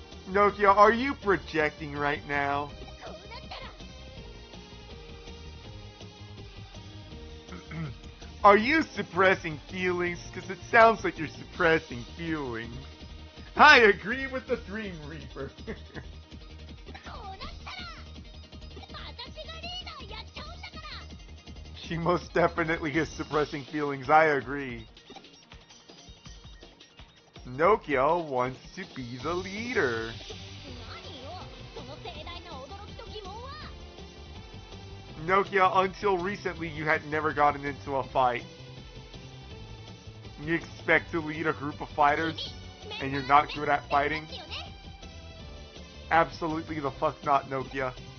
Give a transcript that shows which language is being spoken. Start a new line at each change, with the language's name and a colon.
English: Nokia, are you projecting right now?
Japanese: こうなったら
English: Are you suppressing feelings? Because it sounds like you're suppressing feelings. I agree with the Dream Reaper.
Japanese: こうなったら私がリーダーやっちゃうんだから。
English: She most definitely is suppressing feelings, I agree. Nokia wants to be the leader.
Japanese: 何よその盛大な驚きと疑問は。
English: Nokia, until recently you had never gotten into a fight. You expect to lead a group of fighters, and you're not good at fighting? Absolutely the fuck not, Nokia.